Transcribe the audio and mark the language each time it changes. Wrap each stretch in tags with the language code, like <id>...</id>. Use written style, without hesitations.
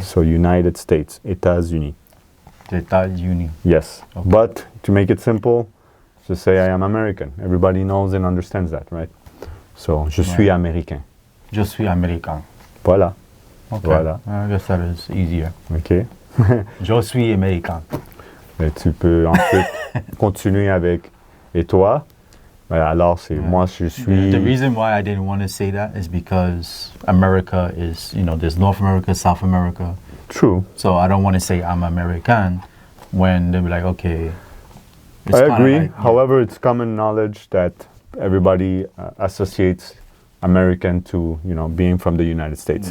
<en>So United States, États-Unis,</en> <fr>Des États-Unis.</fr> <en>yes. Okay. But to make it simple, just say I am American. Everybody knows and understands that, right?</en> <fr>So je suis américain. Je suis américain. Voilà.</fr> <en>Okay.</en> <fr>Voilà.</fr> <en>I guess that is easier. Ok.</en> <fr>Je suis américain. Et tu peux ensuite continuer avec et toi. Alors c'est</fr> <en>Yeah.</en> <fr>moi je suis.</fr> <en>The reason why I didn't want to say that is because America is, there's North America, South America. True. So I don't want to say I'm American when they'll be like, okay. It's I kinda agree. like, However, it's common knowledge that everybody associates American to being from the United States.</en>